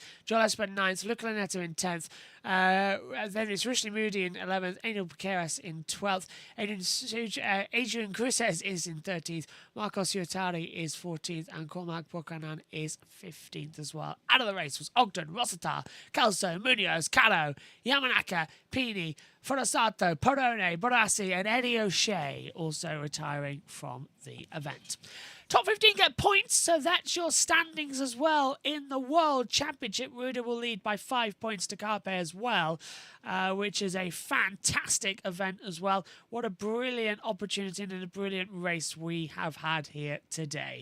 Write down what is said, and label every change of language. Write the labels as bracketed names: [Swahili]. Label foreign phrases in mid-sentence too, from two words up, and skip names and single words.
[English] Joel Espen 9th. Luca Lanetta in 10th. Then it's Rushley Moody in 11th. Angel Piqueras in 12th. Adrian Cruces is in 13th. Marcos Iotari is 14th. And Cormac Buchanan is 15th as well. Out of the race was Ogden, Rossiter, Calso, Munoz, Calo, Yamanaka, Pini, Forasato, Porone, Borassi, and Eddie O'Shea also retiring from the event. Top 15 get points, so that's your standings as well in the World Championship. Ruda will lead by 5 points to Carpe as well, which is a fantastic event as well. What a brilliant opportunity and a brilliant race we have had here today.